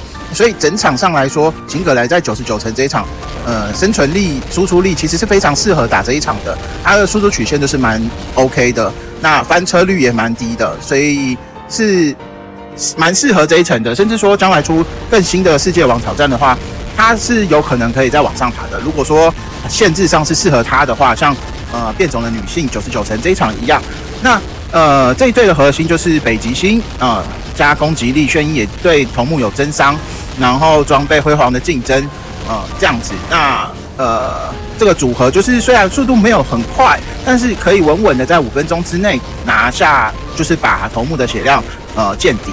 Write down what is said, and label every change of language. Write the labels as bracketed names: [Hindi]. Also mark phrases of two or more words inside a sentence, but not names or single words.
[Chinese] 所以整场上来說，秦葛雷在99層這一场，生存力、輸出力其實是非常適合打這一場的。它的輸出曲線就是蠻 OK 的，那翻車率也蠻低的，所以是蠻適合這一層的。甚至說將來出更新的世界王挑戰的話，它是有可能可以再往上爬的。如果說限制上是適合它的話，像變種的女性99層這一場一樣，那這一隊的核心就是北極星加攻擊力，眩暈也對頭目有增傷，然後裝備輝煌的競爭，這樣子。那這個組合就是雖然速度沒有很快，但是可以穩穩的在5分鐘之內拿下，就是把頭目的血量見底。